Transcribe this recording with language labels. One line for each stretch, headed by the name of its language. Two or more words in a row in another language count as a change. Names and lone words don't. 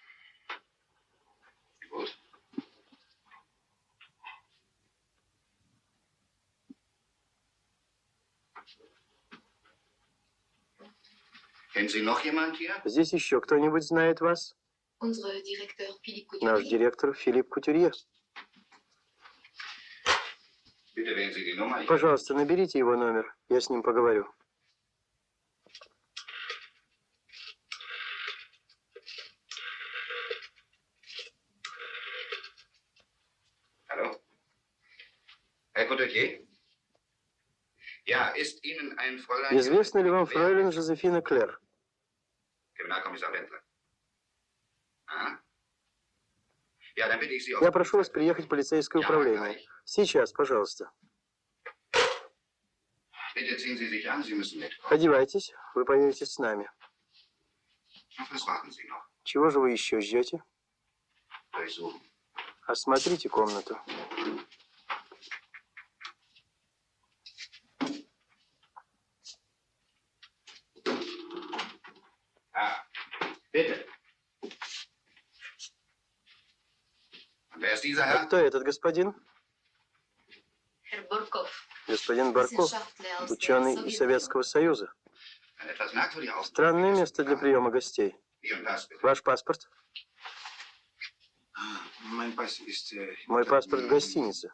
Russian: Здесь еще кто-нибудь знает вас? Наш директор Филипп Кутюрье. Пожалуйста, наберите его номер. Я с ним поговорю.
German: Hallo? Herr Couturier? Ja, ist Ihnen ein Fräulein...
Russian: Известна ли вам фройлен Жозефина Клэр?
German: Kriminalkommissar Wendler.
Russian: А?
German: Ja, dann bitte ich Sie auf...
Russian: Я прошу вас приехать в полицейское управление. Сейчас, пожалуйста.
German: Bitte ziehen Sie sich an, Sie müssen mit.
Russian: Одевайтесь, вы поедете с нами.
German: Auf was warten Sie noch?
Russian: Чего же вы еще ждете?
German: Durchsuchen.
Russian: Осмотрите комнату.
German: Bitte. Wer ist dieser Herr?
Russian: Кто этот господин? Господин Барков, ученый из Советского Союза. Странное место для приема гостей. Ваш паспорт? Мой паспорт в гостинице.